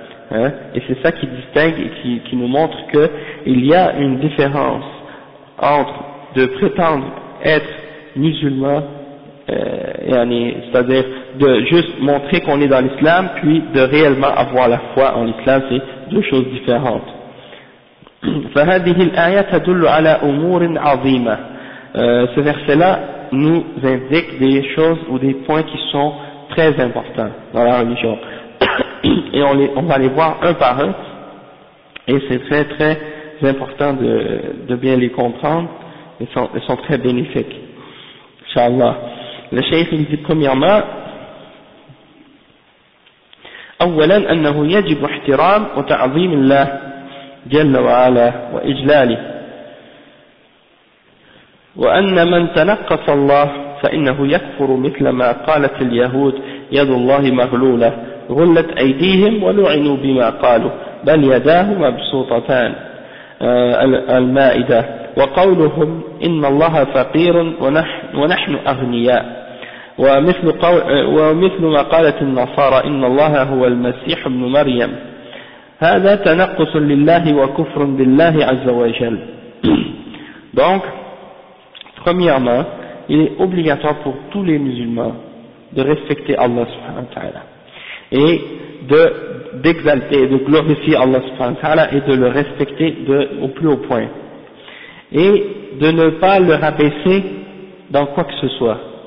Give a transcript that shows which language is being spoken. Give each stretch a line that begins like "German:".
French: Hein, et c'est ça qui distingue et qui nous montre qu'il y a une différence entre de prétendre être musulman, c'est-à-dire de juste montrer qu'on est dans l'islam, puis de réellement avoir la foi en l'islam, c'est deux choses différentes.
Arabic: فهذه الآية تدل على أمور عظيمة.
French: Ce verset-là nous indique des choses ou des points qui sont très importants dans la religion. Et on va les voir un par un, et c'est très très important de bien les comprendre, ils sont très bénéfiques, inshallah. Le cheikh il dit premièrement,
Arabic: أولا أنه يجب احترام وتعظيم الله جل وعلا وإجلاله وأن من تنقص الله فإنه يكفر مثل ما قالت اليهود يد الله مغلولة غلت أيديهم ولعنوا بما قالوا بل يداه مبسوطتان المائدة وقولهم إن الله فقير ونحن أغنياء ومثل ما قالت النصارى إن الله هو المسيح ابن مريم هذا تنقص لله وكفر بالله عز وجل.
French: Donc, premièrement, il est obligatoire pour tous les musulmans de respecter Allah subhanahu wa ta'ala et d'exalter et de glorifier Allah subhanahu wa ta'ala et de le respecter au plus haut point et de ne pas le rabaisser dans quoi que ce soit.